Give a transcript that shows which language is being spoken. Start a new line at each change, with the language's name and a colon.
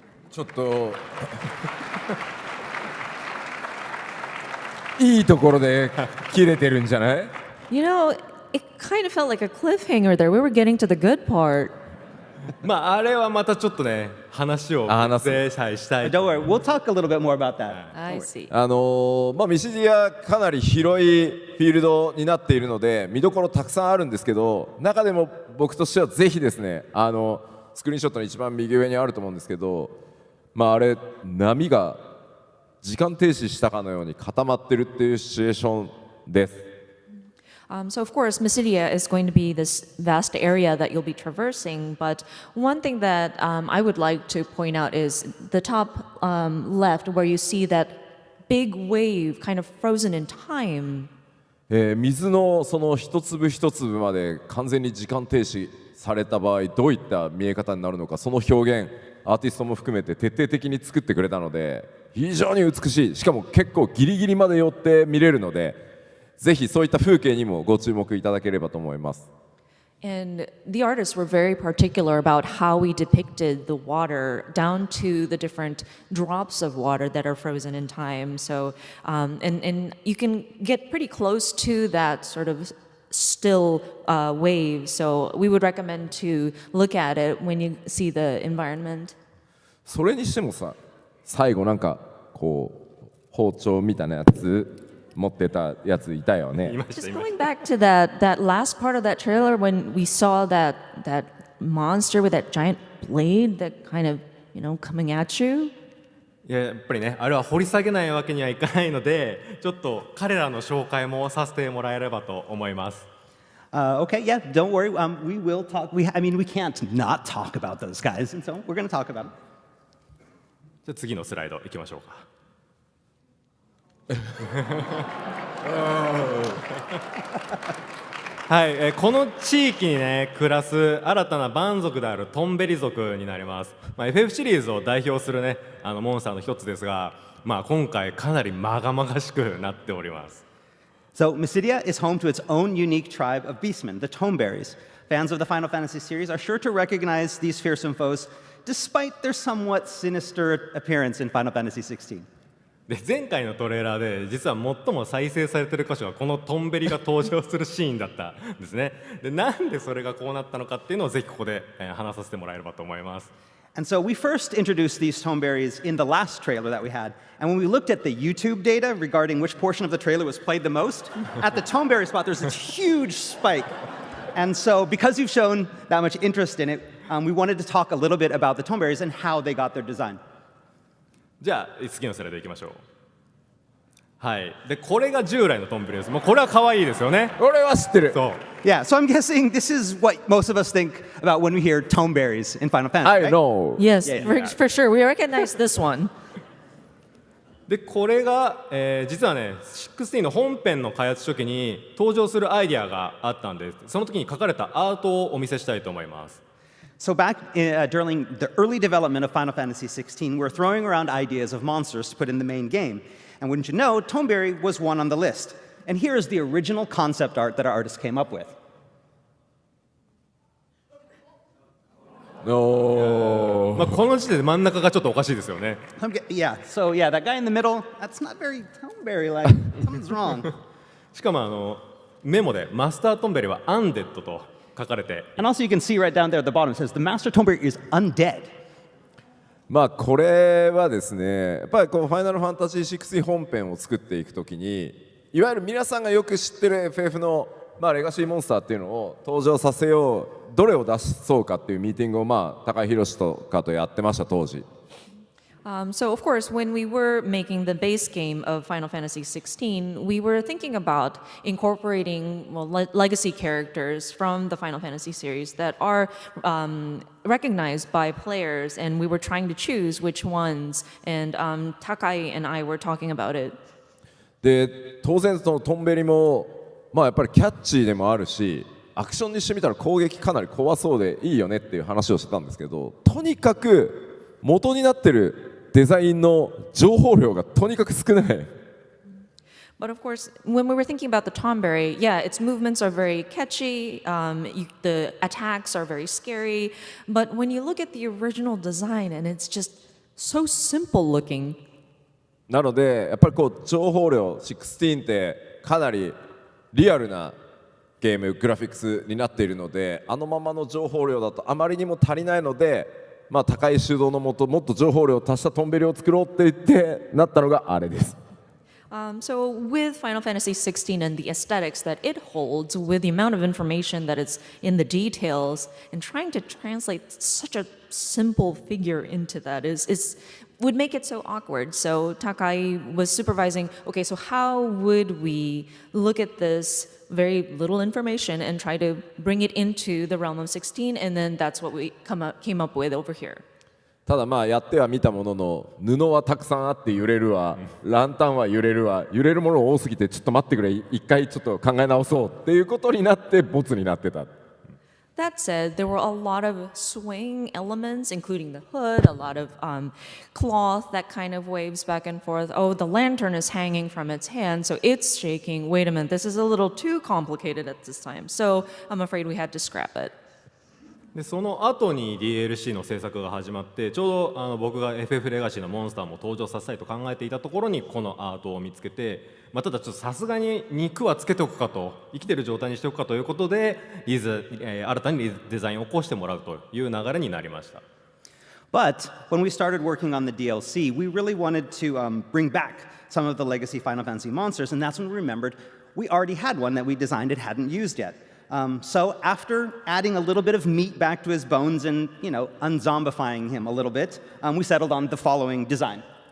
Japanese: ちょっといいところで切れてるんじゃない？
English: You know, it kind of felt like a cliffhanger there. We were getting to the good part.
Japanese: まああれはまたちょっとね話を別でしたい。
English: Don't worry, we'll talk a little bit more about that. I see.
Japanese: ミシディアかなり広いフィールドになっているので見どころたくさんあるんですけど、中でも僕としてはぜひですね、スクリーンショットの一番右上にあると思うんですけど、あれ波が時間停止したかのように固まってるっていうシチュエーションです。
English: So of course, Mysidia is going to be this vast area that you'll be traversing. But one thing that I would like to point out is the top left, where you see that big wave kind of frozen in time.
Japanese: 水のその一粒一粒まで完全に時間停止された場合、どういった見え方になるのか、その表現アーティストも含めて徹底的に作ってくれたので、非常に美しい、しかも結構ギリギリまで寄って見れるので、ぜひそういった風景にもご注目いただければと思います。
English: And the artists were very particular about how we depicted the water down to the different drops of water that are frozen in time. So, and you can get pretty close to that sort of still wave. So we would recommend to look at it when you see the environment.
Japanese: それにしてもさ、最後なんかこう包丁みたいなやつ持ってたやついたよね。
English: Just going back to that last part of that trailer when we saw that monster with that giant blade that kind of, coming at you.
Japanese: いや、やっぱりね、あれは掘り下げないわけにはいかないので、ちょっと彼らの紹介もさせてもらえればと思います。
English: Okay, yeah, don't worry. We will talk. We can't not talk about those guys, and so we're going to talk about them.
Japanese: じゃあ次のスライド行きましょうか。はい、この地域にね暮らす新たな蛮族であるトンベリ族になります。 FF シリーズを代表するねモンスターの一つですが、今回かなりまがまがしくなっております。
English: So Mysidia is home to its own unique tribe of beastmen, the Tonberries. fans of the Final Fantasy series are sure to recognize these fearsome foes, despite their somewhat sinister appearance in Final Fantasy XVI.
Japanese: で前回のトレーラーで実は最も再生されている箇所がこのトンベリが登場するシーンだったんですね。でなんでそれがこうなったのかっていうのをぜひここで話させてもらえればと思います。
English: And so we first introduced these Tonberries in the last trailer that we had. And when we looked at the YouTube data regarding which portion of the trailer was played the most, at the Tonberry spot, there's this huge spike. And so because you've shown that much interest in it, we wanted to talk a little bit about the Tonberries and how they got their design.
Japanese: じゃあ次のスライドいきましょう。はい。でこれが従来のトンベリです。もうこれは可愛いですよね。俺は知ってる。そう。
English: Yeah, so I'm guessing this is what most of us think about when we hear Tonberries in Final Fantasy. I right? know. Yes, Yeah, for sure. We recognize this one.
Japanese: でこれが、実はね16の本編の開発初期に登場するアイデアがあったんで、その時に書かれたアートをお見せしたいと思います。
English: So back during the early development of Final Fantasy XVI, we're throwing around ideas of monsters to put in the main game. And wouldn't you know, Tonberry was one on the list. And here is the original concept art that our artist came up with. No.
Japanese: まあこの時点で真ん中がちょっとおかしいですよね。
English: Yeah, so yeah, that guy in the middle, that's not very Tonberry-like. Something's wrong.
Japanese: しかもメモでマスタートンベリはアンデッドと書かれて、
English: And also you can see right down there at the bottom, it says the Master Tonberry is undead.
Japanese: まあこれはですね、やっぱりこうファイナルファンタジー16本編を作っていくときに、いわゆる皆さんがよく知ってる FF のまあレガシーモンスターっていうのを登場させよう、どれを出そうかっていうミーティングをまあ高井宏とかとやってました当時。
English: So, of course, when we were making the base game of Final Fantasy XVI, we were thinking about incorporating legacy characters from the Final Fantasy series that are recognized by players, and we were trying to choose which ones, and Takai and I were talking about it.
Japanese: で当然そのトンベリもまあやっぱりキャッチーでもあるし、アクションにしてみたら攻撃かなり怖そうでいいよねっていう話をしてたんですけど、とにかく元になってるデザインの情報量がとにかく少ない。
English: But of course, when we were thinking about the Tonberry, yeah, its movements are very catchy, the attacks are very scary, but when you look at the original design and it's just so simple looking.
Japanese: なのでやっぱりこう情報量16ってかなりリアルなゲームグラフィックスになっているので、あのままの情報量だとあまりにも足りないので、まあ高い主導のもともっと情報量を足したトンベリを作ろうって言ってなったのがあれです。
English: So with Final Fantasy XVI and the aesthetics that it holds, with the amount of information that is in the details, and trying to translate such a simple figure into that would make it so awkward. So Takai was supervising, okay, so how would we look at this very little information and try to bring it into the realm of 16, and then that's what we came up with over here.
Japanese: ただまあやってはみたものの、布はたくさんあって揺れるわ、ランタンは揺れるわ、揺れるもの多すぎてちょっと待ってくれ、一回ちょっと考え直そうっていうことになってボツになってた。
English: That said, there were a lot of swaying elements, including the hood, a lot of cloth that kind of waves back and forth. Oh, the lantern is hanging from its hand, so it's shaking. Wait a minute, this is a little too complicated at this time. So I'm afraid we had to scrap it.
Japanese: でその後に DLC の制作が始まって、ちょうど僕が FF レガシーのモンスターも登場させたいと考えていたところにこのアートを見つけて、ただちょっとさすがに肉はつけておくかと、生きてる状態にしておくかということで新たにデザインを起こしてもらうという流れになりました。
English: But when we started working on the DLC, we really wanted to bring back some of the legacy Final Fantasy monsters, and that's when we remembered we already had one that we designed and hadn't used yet. So after adding a little bit of meat back to his bones and, unzombifying him a little bit, we settled on the following design.